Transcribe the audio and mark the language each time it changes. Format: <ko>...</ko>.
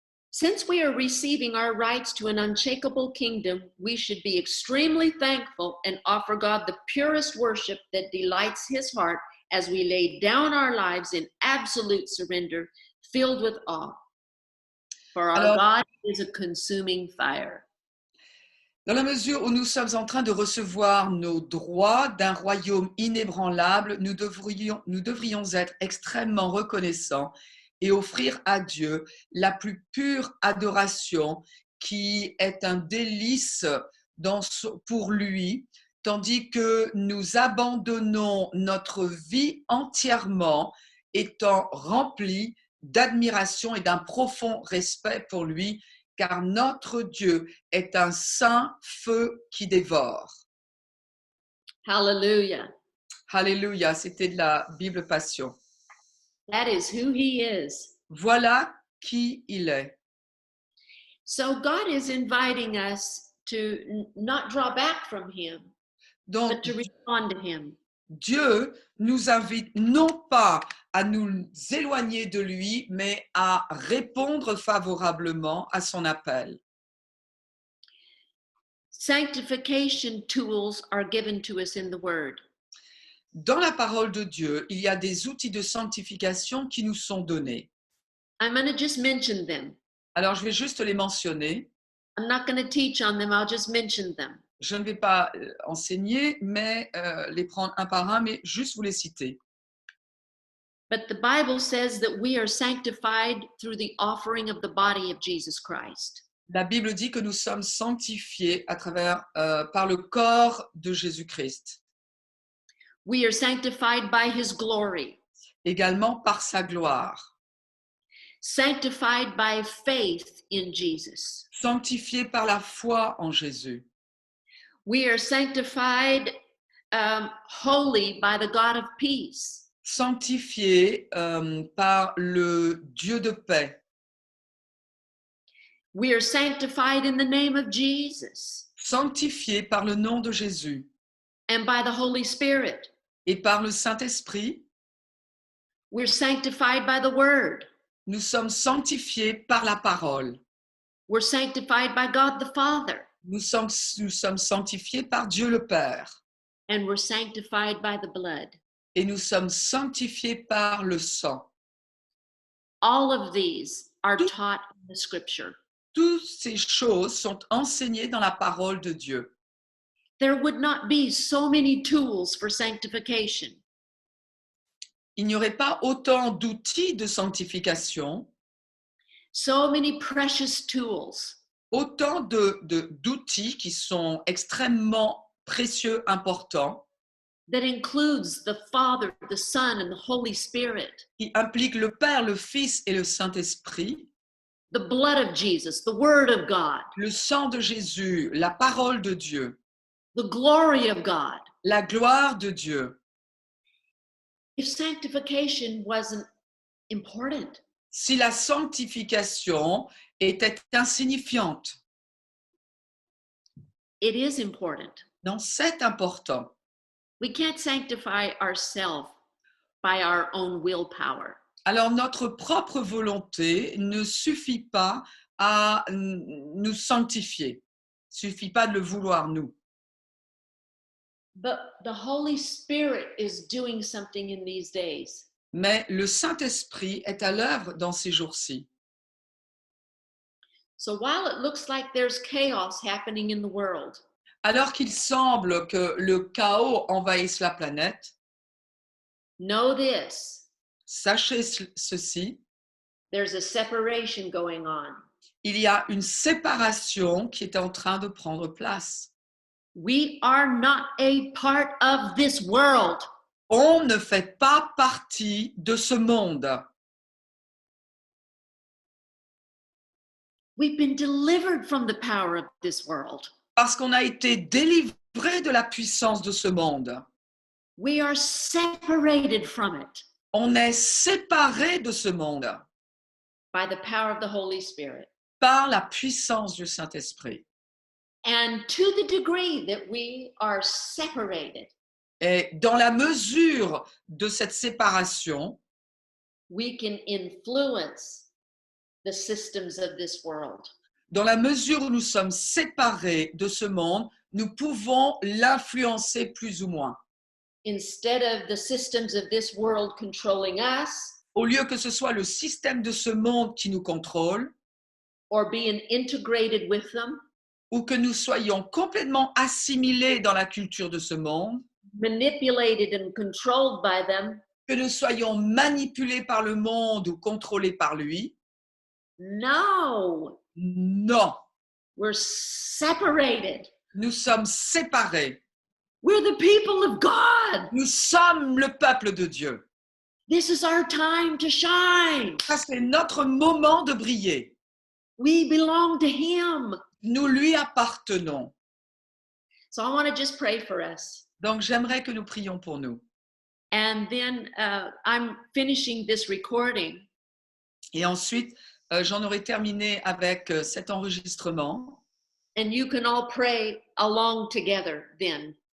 <en>Since we are receiving our rights to an unshakable kingdom, we should be extremely thankful and offer God the purest worship that delights his heart as we lay down our lives in absolute surrender, filled with awe. For our God is a consuming fire.</en> <fr>Dans la mesure où nous sommes en train de recevoir nos droits d'un royaume inébranlable, nous devrions être extrêmement reconnaissants et offrir à Dieu la plus pure adoration qui est un délice pour lui, tandis que nous abandonnons notre vie entièrement, étant remplis d'admiration et d'un profond respect pour lui, car notre Dieu est un saint feu qui dévore.</fr> <en>Hallelujah.</en> <fr>Alléluia, c'était de la Bible Passion.</fr> <en>That is who he is.</en> <fr>Voilà qui il est.</fr> <en>So God is inviting us to not draw back from him,</en> <fr>Donc,</fr> <en>but to respond to him.</en> <fr>Dieu nous invite non pas à nous éloigner de lui, mais à répondre favorablement à son appel.</fr> <en>Sanctification tools are given to us in the Word.</en> <fr>Dans la parole de Dieu, il y a des outils de sanctification qui nous sont donnés.</fr> <en>I'm going to just mention them.</en> <fr>Alors, je vais juste les mentionner.</fr> <en>I'm not going to teach on them, I'll just mention them.</en> <fr>Je ne vais pas enseigner, mais les prendre un par un, mais juste vous les citer.</fr> <en>But the Bible says that we are sanctified through the offering of the body of Jesus Christ.</en> <fr>La Bible dit que nous sommes sanctifiés à travers, par le corps de Jésus-Christ,</fr> <en>We are sanctified by his glory,</en> <fr>également par sa gloire,</fr> <en>sanctified by faith in Jesus.</en> <fr>sanctifiés par la foi en Jésus.</fr> <en>We are sanctified holy by the God of peace.</en> <fr>Sanctifiés par le Dieu de paix,</fr> <en>We are sanctified in the name of Jesus</en> <fr>sanctifiés par le nom de Jésus</fr> <en>and by the Holy Spirit.</en> <fr>et par le Saint-Esprit.</fr> <en>We're sanctified by the Word.</en> <fr>Nous sommes sanctifiés par la parole.</fr> <en>We're sanctified by God the Father.</en> <fr>Nous sommes sanctifiés par Dieu le Père</fr> <en>And we're sanctified by the blood.</en> <fr>et nous sommes sanctifiés par le sang.</fr> <en>All of these are taught in the scripture.</en> <fr>Toutes ces choses sont enseignées dans la parole de Dieu.</fr> <en>There would not be so many tools for sanctification</en> <fr>Il n'y aurait pas autant d'outils de sanctification,</fr> <en>so many precious tools</en> <fr>autant d'outils qui sont extrêmement précieux, importants,</fr> <en>that includes the Father, the Son, and the Holy Spirit,</en> <fr>qui impliquent le Père, le Fils et le Saint-Esprit,</fr> <en>the blood of Jesus, the Word of God,</en> <fr>le sang de Jésus, la parole de Dieu,</fr> <en>the glory of God.</en> <fr>la gloire de Dieu.</fr> <en>If sanctification wasn't important,</en> <fr>Si la sanctification était insignifiante,</fr> <en>it is important.</en> <fr>non, c'est important.</fr> <en>We can't sanctify ourselves by our own willpower.</en> <fr>Alors notre propre volonté ne suffit pas à nous sanctifier, suffit pas de le vouloir nous.</fr> <en>But the Holy Spirit is doing something in these days.</en> <fr>Mais le Saint-Esprit est à l'œuvre dans ces jours-ci.</fr> <en>So while it looks like there's chaos happening in the world,</en> <fr>Alors qu'il semble que le chaos envahisse la planète,</fr> <en>know this,</en> <fr>sachez ceci,</fr> <en>there's a separation going on.</en> <fr>il y a une séparation qui est en train de prendre place.</fr> <en>We are not a part of this world.</en> <fr>On ne fait pas partie de ce monde.</fr> <en>We've been delivered from the power of this world.</en> <fr>Parce qu'on a été délivré de la puissance de ce monde.</fr> <en>We are separated from it</en> <fr>On est séparé de ce monde</fr> <en>by the power of the Holy Spirit.</en> <fr>par la puissance du Saint-Esprit.</fr> <en>And to the degree that we are separated,</en> <fr>Et dans la mesure de cette séparation,</fr> <en>we can influence the systems of this world.</en> <fr>dans la mesure où nous sommes séparés de ce monde, nous pouvons l'influencer plus ou moins.</fr> <en>Instead of the systems of this world controlling us</en> <fr>Au lieu que ce soit le système de ce monde qui nous contrôle,</fr> <en>or being integrated with them,</en> <fr>ou que nous soyons complètement assimilés dans la culture de ce monde,</fr> <en>manipulated and controlled by them,</en> <fr>que nous soyons manipulés par le monde ou contrôlés par lui.</fr> <en>no,</en> <fr>Non,</fr> <en>we're separated.</en> <fr>nous sommes séparés.</fr> <en>We're the people of God.</en> <fr>Nous sommes le peuple de Dieu.</fr> <en>This is our time to shine.</en> <fr>Ça, c'est notre moment de briller.</fr> <en>We belong to Him.</en> <fr>Nous lui appartenons.</fr> <en>So I want to just pray for us.</en> <fr>Donc, j'aimerais que nous prions pour nous.</fr> <en>And then I'm finishing this recording.</en> <fr>Et ensuite, j'en aurai terminé avec cet enregistrement.</fr> <en>And you can all pray along together then.</en>